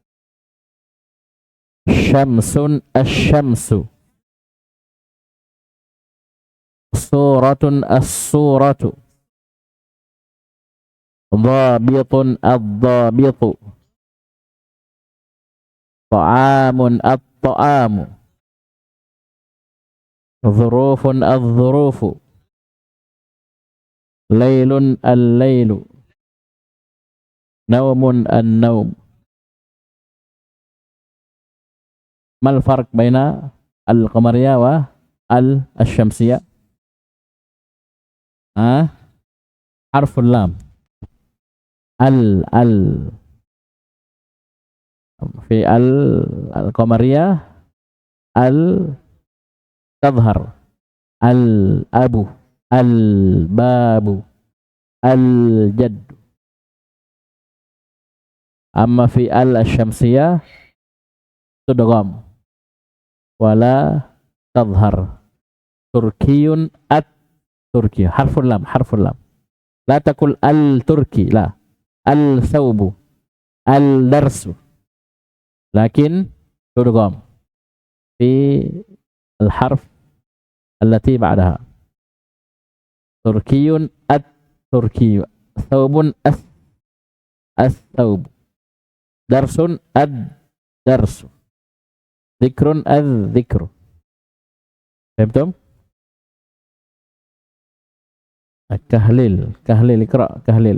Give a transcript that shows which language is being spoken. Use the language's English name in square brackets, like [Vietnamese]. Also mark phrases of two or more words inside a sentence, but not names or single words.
[Arabic] شمس الشمس. سورة السورة. ضابط الضابط. طعام الطعام. ظروف الظروف. ليل الليل. نوم النوم. ما الفرق بين القمرية والشمسية? حرف اللام. ال في القمرية ال تظهر. الأب، الباب، الجد. أما في الشمسية تدغم ولا تظهر. تركي التركي. حرف اللام، حرف اللام. لا تقل التركي، لا. الثوب، الدرس. لكن تدغم في الحرف التي بعدها. تركي التركي. ثوب الثوب. درس الدرس. ذكر الذكر. فهمتم؟ كحليل، كحليل، اقرأ, kahlil.